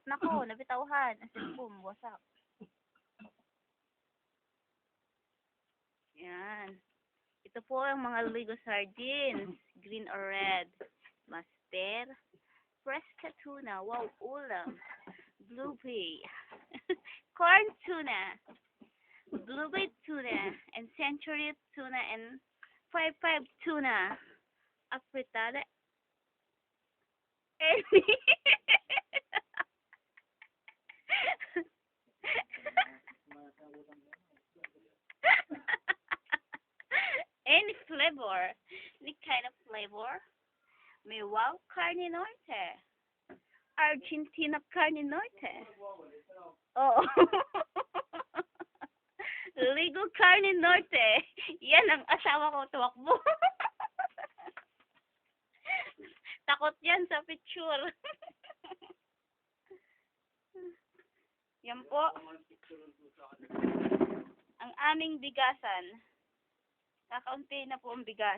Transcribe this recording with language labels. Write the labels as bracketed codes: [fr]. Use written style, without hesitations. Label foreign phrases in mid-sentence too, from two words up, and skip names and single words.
[tl] Nako, nabitawhan. Asin boom, wasak. Yan. Ito po ang mga Ligo sardines. [en] Green or red. [tl] Master. Fresca tuna. Wow, ulam. Blueberry. Corn tuna. Blueberry tuna. And century tuna. And 5-5 tuna. Afritada. [en] Any flavor. Any kind of flavor. May wow carne norte. [tl] Argentina carne norte. Oh. Ligo carne norte. Yan ang asawa ko tuwakbo. Takot yan sa picture. Yan po. Ang aming bigasan. Kakaunti na po ang bigas.